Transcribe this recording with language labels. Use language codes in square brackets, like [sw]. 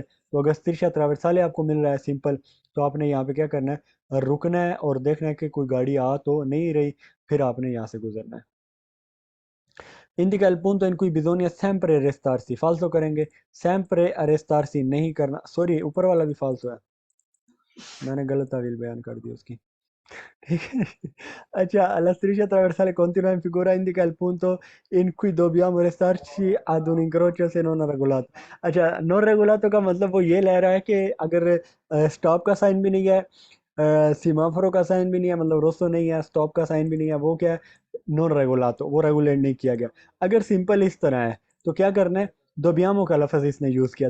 [hi] तो अगर तिरछा ट्रैवर्साले आपको मिल रहा है सिंपल, तो आपने यहाँ पे क्या करना है, रुकना है और देखना है कि कोई गाड़ी आ तो नहीं रही, फिर आपने यहाँ से गुजरना है। [it] indica il punto in cui bisogna sempre arrestarsi, [hi] फाल्सो करेंगे, sempre arrestarsi नहीं करना, सॉरी ऊपर वाला भी फाल्सो है, मैंने गलत तावील बयान कर दी उसकी, ठीक है। अच्छा, [it] alla striscia trasversale continua in figura indica il punto in cui dobbiamo restarci ad un incrocio se non regolato। [hi] अच्छा, [it] नॉन रेगुलातो [hi] का मतलब वो ये ले रहा है कि अगर स्टॉप का साइन भी नहीं है, सीमाफोरो का साइन भी नहीं है, मतलब रोस्तो नहीं है, स्टॉप का साइन भी नहीं है, वो क्या है, नॉन रेगुलातो, वो रेगुलेट नहीं किया गया। अगर सिंपल इस तरह है तो क्या करना है, दोबियामो का लफ्ज़ इसने यूज़ किया।